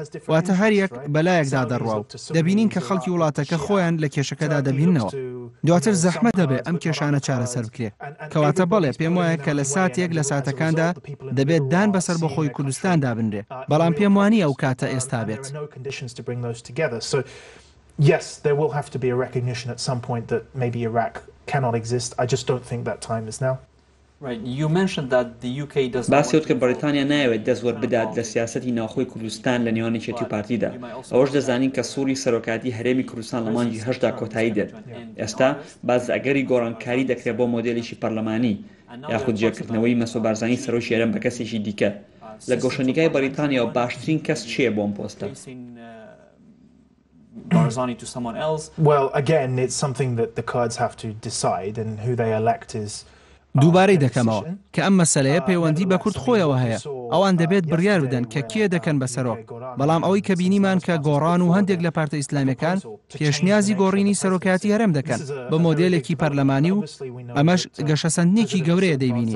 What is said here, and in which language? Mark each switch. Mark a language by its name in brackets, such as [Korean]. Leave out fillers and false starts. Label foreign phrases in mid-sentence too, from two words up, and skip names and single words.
[Central Kurdish] واتە هەر یەک بەلایەکدا دەڕوا و دەبینین کە خەڵکی وڵاتەکە خۆیان لە کێشەکەدا دەبینەوە. دواتر زەحمە دەبێت ئەم کێشانە چارەسەر بکرێت. کەواتە بەڵێ پێم وایە کە لە ساتێک لە ساتەکاندا دەبێت دان بەسەر بەخۆی کوردستاندا بنرێ. بەڵام پێم وانە ئەو کاتە ئێستا بێت. [English] Yes, there will have to be a recognition at some point that maybe Iraq cannot exist. I just don't think that time is now. Right. You mentioned that the UK does not. [Central Kurdish] باسیوت کە بەریتانیا نایەوێت دەستوەر بدات لە سیاسەتی ناوخۆی کوردستان لە نێوانی چێتی و پارتیدا. ئەوەش دەزانین کە سووری سەرۆکاتی هەرێمی کوردستان لە مانگی 8دا کۆتایی دێت. ئێستا باز ئەگەری گۆڕانکاری دەکرێت بۆ مۆدێلیشی پەرلەمانی یاخود جێکردنەوەی مەسۆ بارزانی سەرۆکی هەرێم بە کەسێکی دیکە. لە گۆشەنیگای بەریتانیا و باشترین کەس چییە بۆ ئەم پۆستە؟ [English] Barzani to someone else. Well, again, it's something that the Kurds have to decide, and who they elect is. [Central Kurdish] دووبارەی دەکەمەوە کە ئەم مەسەلەیە پەیوەندی بە کورد خۆیەوە هەیە. ئەوان دەبێت بڕیار بدەن کە کێ دەکەن بەسەرۆک. بەڵام ئەوەی کە بینیمان کە گۆڕان و هەندێک لە پارتە ئیسلامیەکان پێشنیازی گۆڕینی سەرۆکاتی هەرێم دەکەن بە مۆدێلێکی پەرلەمانی و ئەمەش گەشەسەندنێکی گەورەیە دەیبینی.